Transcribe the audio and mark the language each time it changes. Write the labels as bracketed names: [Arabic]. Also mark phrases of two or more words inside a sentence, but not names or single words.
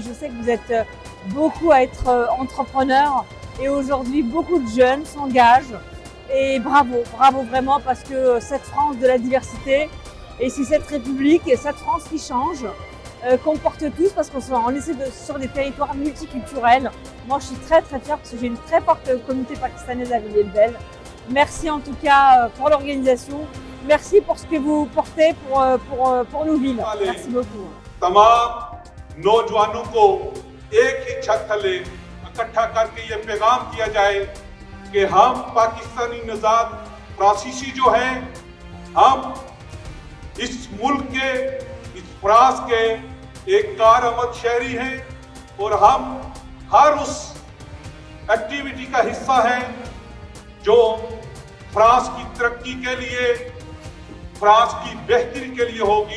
[French] Je sais que vous êtes beaucoup à être entrepreneurs et aujourd'hui beaucoup de jeunes s'engagent et bravo vraiment parce que cette France de la diversité et c'est cette République et cette France qui change qu'on porte tous parce qu'on est sur des territoires multiculturels. Moi je suis très fière parce que j'ai une très forte communauté pakistanaise à Villiers-le-Bel. Merci en tout cas pour l'organisation. Merci pour ce que vous portez pour nos villes. Merci beaucoup. [Urdu] تمام نوجوانوں کو ایک ہی چھت تلے اکٹھا کرکے یہ پیغام کیا جائے کہ ہم پاکستانی نژاد فرانسیسی جو ہیں، ہم اس ملک کے، اس فرانس کے ایک کارآمد شہری ہیں اور ہم ہر اس ایکٹیویٹی کا حصہ ہیں جو فرانس کی ترقی کے لیے، فرانس کی بہتری کے لیے ہوگی.